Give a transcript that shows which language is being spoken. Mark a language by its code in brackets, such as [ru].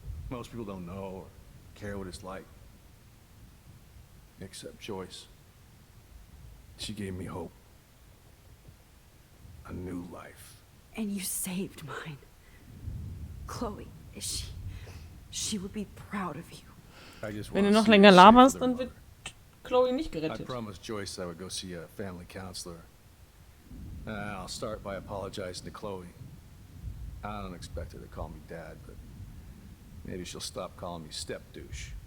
[en] Most people don't know or care what it's like. Except Joyce. She gave me hope. A new life. And you saved mine. Chloe, she would be proud of you. [de] Wenn du noch länger laberst, dann wird Chloe nicht gerettet. [en] I promised Joyce I would go see a family counselor. I'll start by apologizing to Chloe. I don't expect her to call me dad, but maybe she'll stop calling me step douche.